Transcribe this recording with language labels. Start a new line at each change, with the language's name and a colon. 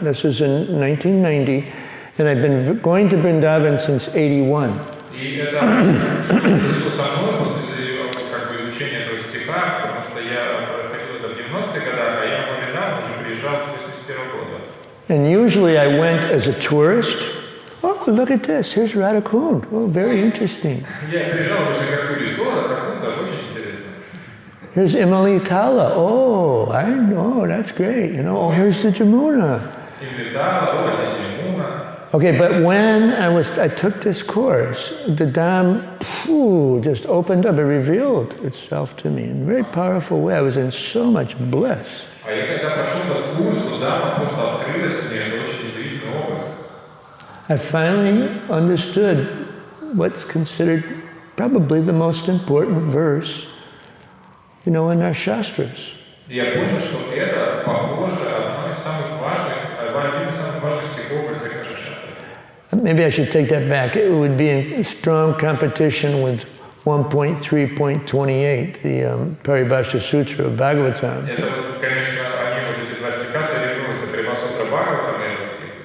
English: This was in 1990, and I've been going to Vrindavan since 81.
Russian: И это произошло со мной после изучения этого стиха, потому что я проходил это в 90-х годах, а я в Вриндаван уже приезжал с 80 года.
English: And usually I went as a tourist. Oh, look at this. Here's Radhakund. Oh, very interesting.
Russian: Я приезжал уже как турист. О, Радхакунда, очень интересно.
English: Here's Imali Tala. Oh, I know. That's great. You know, oh, here's the Jamuna.
Russian: Имлитала, о, здесь Ямуна.
English: Okay, but when I took this course, the Dham just opened up. It revealed itself to me in a very powerful way. I was in so much bliss.
Russian: А я когда прошел этот курс, то Дhamma просто открылась мне. Это очень удивительный опыт.
English: I finally understood what's considered probably the most important verse, in our Shastras.
Russian: Я понял, что это, похоже, один из самых важных стихов во всех наших шастрах.
English: Maybe I should take that back. It would be in strong competition with 1.3.28, the Paribhasha Sutra of Bhagavatam.
Russian: Это, конечно, они эти два стиха соревнуются, Парибхасутра Бхагаватам и этот стих.